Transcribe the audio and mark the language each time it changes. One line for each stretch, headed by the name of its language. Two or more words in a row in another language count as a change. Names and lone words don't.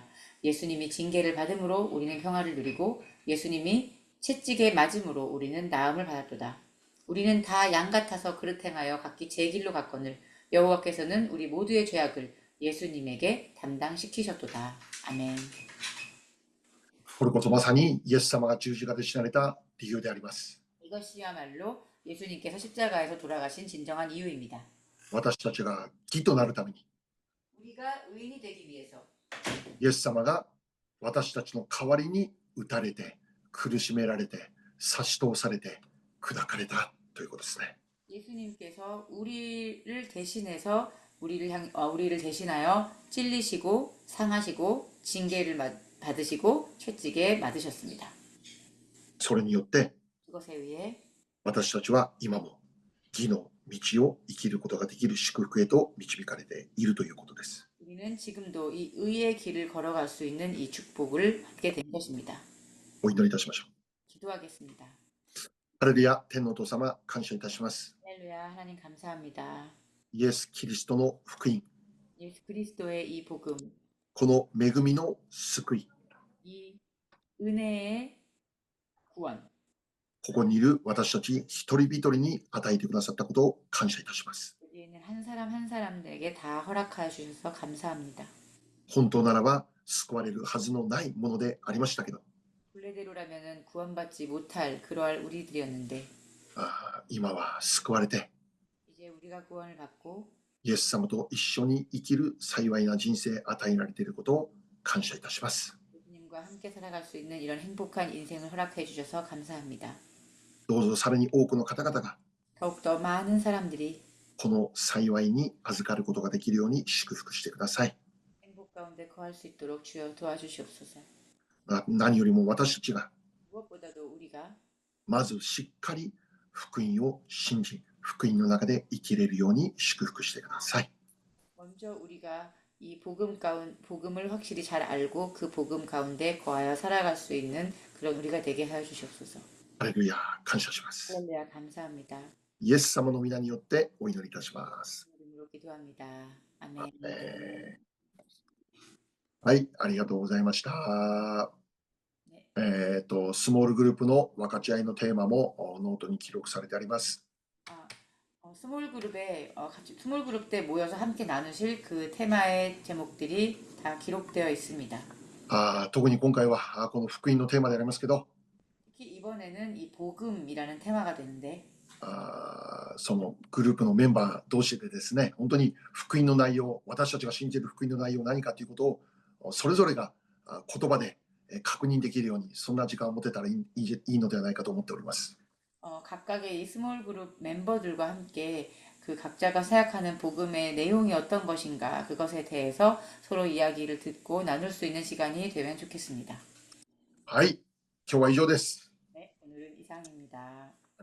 Korean: 예수님이 징계를 받음으로 우리는 평화를 누리고 예수님이 채찍에 맞음으로 우리는 나음을 받았도다. 우리는 다 양 같아서 그릇 행하여 각기 제 길로 갔거늘 여호와께서는 우리 모두의 죄악을 예수님에게 담당시키셨도다. 아멘.
Japanese: これこそまさにイエス様が十字架で死なれた理由であります。
Korean: 이것이야말로 예수님께서 십자가에서 돌아가신 진정한 이유입니다.
Japanese: 私たちが義となるために、
Korean: 우리가 의인이 되기 위해서
Japanese: イエス様が私たちの代わりに打たれて、苦しめられて、差し通されて、砕かれたということですね。
Korean: 예수님께서 우리를 대신하여 찔리시고 상하시고 징계를 받으시고 채찍에 맞으셨습니다.
Japanese: それによって
Korean: 그것에 의해
Japanese: 私たちは今も義の道を生きることができる祝福へと導かれているということです。
Korean: 우리는 지금도 이 의의 길을 걸어갈 수 있는 이 축복을 받게 된 것입니다.
Japanese: お祈りいたしましょう。
Korean: 기도하겠습니다.
Japanese: ハレルヤ、天のお父様、感謝いたします。
Korean: 할렐루야, 하나님 감사합니다.
Japanese: イエス・キリストの福音、
Korean: 예수 그리스도의 이 복음,
Japanese: この恵みの救い、
Korean: 이 은혜의 구원,
Japanese: ここにいる私たち一人一人に与えてくださったことを感謝いたします。
Korean: 여기 있는 한 사람 한 사람들에게 다 허락하여 주셔서 감사합니다.
Japanese: 本当ならば救われるはずのないものでありましたけど、
Korean: 본래대로라면은 구원받지 못할 그러할 우리들이었는데
Japanese: 今は救われて
Korean: 이제 우리가 구원을 받고
Japanese: イエス様と一緒に生きる幸いな人生与えられていることを感謝いたします。
Korean: 예수님과 함께 살아갈 수 있는 이런 행복한 인생을 허락해 주셔서 감사합니다.
Japanese: どうぞさらに多くの方々が
Korean: 더욱더 많은 사람들이
Japanese: この幸いに預かることができるように祝福してください。
Korean: 행복 가운데 거할 수 있도록 주여 도와주시옵소서.
Japanese: 何よりも私たちが
Korean: 무엇보다도 우리가
Japanese: まずしっかり福音を信じ、福音の中で生きれるように祝福してください。
Korean: 먼저 우리가 이 복음을 확실히 잘 알고 그 복음 가운데 거하여 살아갈 수 있는 그런 우리가 되게 하여 주시옵소서.
Japanese: ハレルヤ、感謝します。
Korean: 할렐루야 감사합니다.
Japanese: イエス様の皆によってお祈りいたします。
Korean: 이름으로 기도합니다. 아멘.
Japanese: はい、ありがとうございました。
Korean: 네.
Japanese: スモールグループの分かち合いのテーマもノートに記録されてあります。
Korean: 스몰 그룹 때 모여서 함께 나누실 그 테마의 제목들이 다 기록되어 있습니다.
Japanese: 特に今回はこの福音のテーマでありますけど、
Korean: 특히 이번에는 이 복음이라는 테마가 되는데
Japanese: そのグループのメンバー同士でですね、本当に福音の内容、私たちが信じる福音の内容何かということをそれぞれが言葉で確認できるように、そんな時間を持てたらいいのではないかと思っております。
Korean: 각각의 이 스몰 그룹 멤버들과 함께 그 각자가 생각하는 복음의 내용이 어떤 것인가 그것에 대해서 서로 이야기를 듣고 나눌 수 있는 시간이 되면 좋겠습니다.
Japanese: はい、今日は以上です。
Korean: 네, 오늘은 이상입니다.